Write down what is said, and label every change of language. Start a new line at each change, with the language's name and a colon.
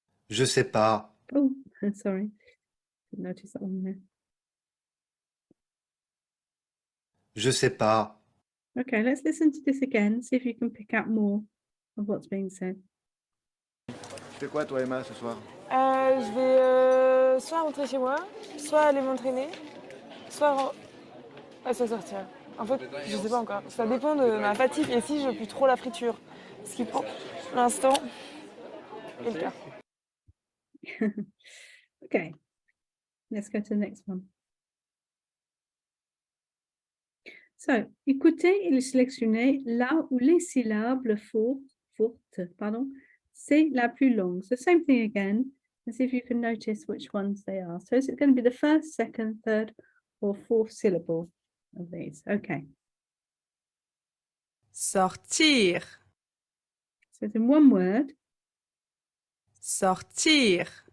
French: Je sais pas.
English: Oh, sorry. Didn't notice that one there.
French: Je sais pas.
English: Okay, let's listen to this again. See if you can pick out more of what's being said.
French: Tu fais quoi toi Emma ce soir? Je vais soit rentrer chez moi, soit aller m'entraîner, soit sortir. En fait, je sais pas encore. Ça dépend de ma fatigue et si je pue trop la friture. Ce qui pour l'instant est le cas.
English: Okay, let's go to the next one. So,
French: écoutez et sélectionnez là où les syllabes fortes, pardon, c'est la plus longue.
English: So same thing again, and see if you can notice which ones they are. So is it going to be the first, second, third, or fourth syllable of these? Okay,
French: Sortir.
English: so it's in one word.
French: Sortir.